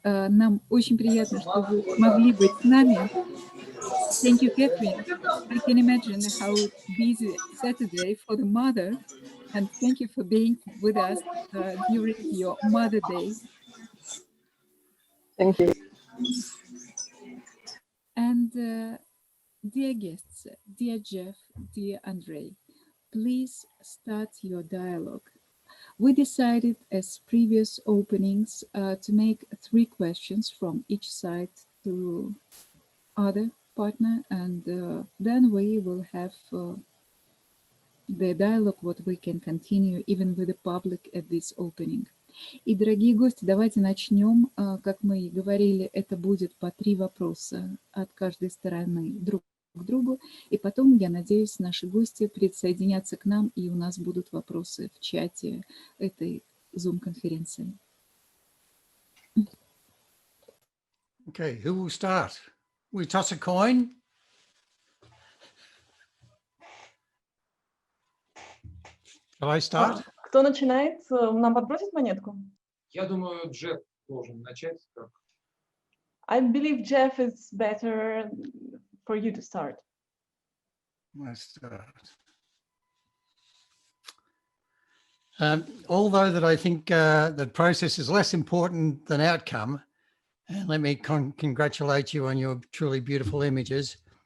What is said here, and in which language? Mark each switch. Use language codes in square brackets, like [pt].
[ru] Нам очень приятно, что вы смогли быть с нами. [en] Thank you, Catherine. I can imagine how busy Saturday for the mother, and thank you for being with us during your Mother Day. Thank you. And dear guests, dear Jeff, dear Andrey, please start your dialogue. We decided, as previous openings, to make 3 questions from each side to other partner, and then we will have the dialogue, what we can continue even with the public at this opening. [ru] И, дорогие гости, давайте начнем. Как мы и говорили, это будет по 3 вопроса от каждой стороны друг к другу. И потом, я надеюсь, наши гости присоединятся к нам, и у нас будут вопросы в чате этой Zoom-конференции. [en] Okay, who will start? We toss a coin. Shall I start? [ru] Кто начинает? Нам подбросить монетку? Я думаю, Джефф должен начать. [en] I believe Jeff is better for you to start. Let's start. Although that I think the process is less important than outcome, and let me congratulate you on your truly beautiful images.